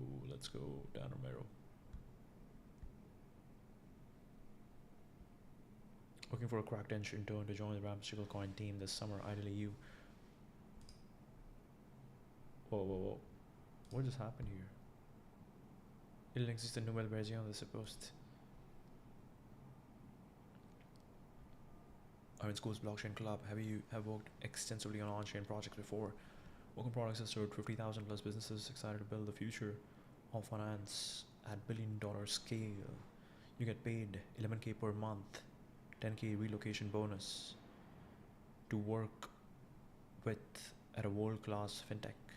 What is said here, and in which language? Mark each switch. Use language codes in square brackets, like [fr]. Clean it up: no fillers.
[en] Let's go, Dan Romero. Looking for a cracked intern to join the Ramsicle Coin team this summer. Ideally, you. Whoa. What just happened here? [fr] Il existe une nouvelle version de ce post. [en] Iron School's blockchain club. Have worked extensively on on-chain projects before. Welcome Products has served 50,000 plus businesses excited to build the future of finance at billion-dollar scale. You get paid 11K per month, 10K relocation bonus to work with at a world-class fintech.